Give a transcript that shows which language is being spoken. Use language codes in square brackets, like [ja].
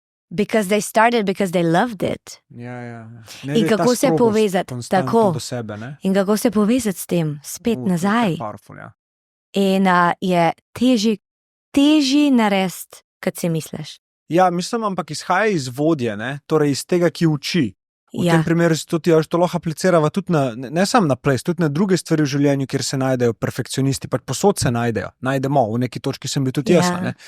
[en] Because they started, because they loved it. [sl] Ja. In kako se povezati, tako. Do sebe, ne? In kako se povezati s tem, spet nazaj. [en] Powerful, ja. [sl] In je težji narediti, kot si misliš. Ja, mislim, ampak izhaja iz vodje, ne? Torej iz tega, ki uči. V Ja. tem primeru se to lahko aplicirava tudi ne samo na ples, tudi na druge stvari v življenju, kjer se najdejo perfekcionisti, pač posod se najdemo, v neki točki sem bil tudi jaz, ne?